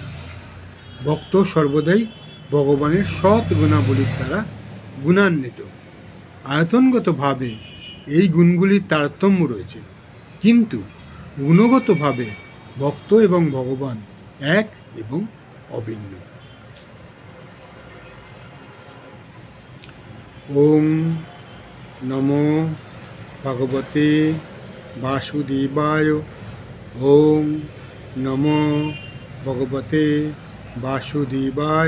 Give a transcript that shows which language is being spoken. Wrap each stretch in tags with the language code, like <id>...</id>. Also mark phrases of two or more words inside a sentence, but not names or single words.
<bn>ভক্ত সর্বদাই ভগবানের সৎ গুণাবলীর দ্বারা গুণান্বিত। আয়তনগতভাবে এই গুণগুলির তারতম্য রয়েছে, কিন্তু গুণগতভাবে ভক্ত এবং ভগবান এক এবং অভিন্ন।</bn> <sa>ওম নমো ভগবতে বাসুদেবায়। ওম নমো ভগবতে বাসুদেবায়।</sa>